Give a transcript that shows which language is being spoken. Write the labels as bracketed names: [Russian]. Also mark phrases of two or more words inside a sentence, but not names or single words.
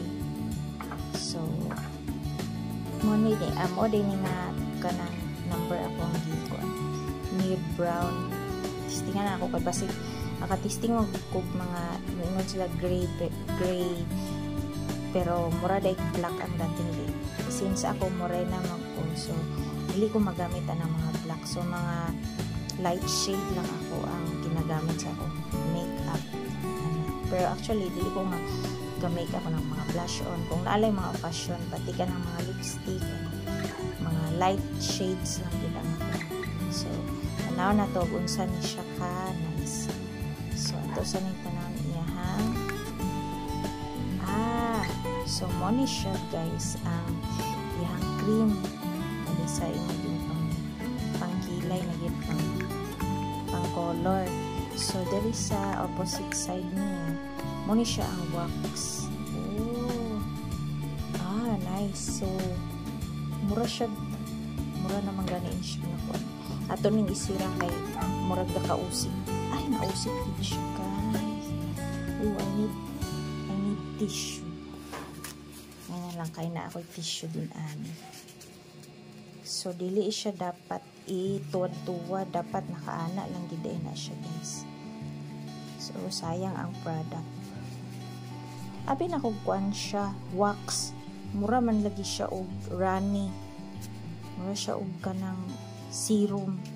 [Cebuano] So mo din nga kanang number akong gikuan [English] nude brown. [Cebuano] Testingan ako kay basig testing ko mga ingon sila gray pero mura day black ang dating di. Since ako morena man ko, so dili ko magamit ang mga black, so mga [English] light shade [Cebuano] lang ako ang ginagamit sa akong makeup. Pero actually dili ko gamit ako ng mga [English] blush on [Cebuano] kung naalay mga occasion, pati ka ng mga lipstick, mga [English] light shades [Cebuano] lang din ako. So tanaw na to unsa ni siya ka nice. So ito sa ning tanaw iyahang so mo ni siya guys ang iyahang cream ali sa imong pangkilay na gid pang color. So diri sa opposite side niya mo ni siya ang wax. Nice. So mura naman ganin siya na po. Ato ning isira kay murag kausik. Ay nausik din siya guys. [English] I need tissue. [Cebuano] Ngayon lang kay na ako tissue din ani. So dili siya dapat ituwad-tuwad, dapat nakaana lang gid na siya guys. So sayang ang product. Abi na kung kuan siya wax, mura man lagi siya og runny, mura siya og kanang serum.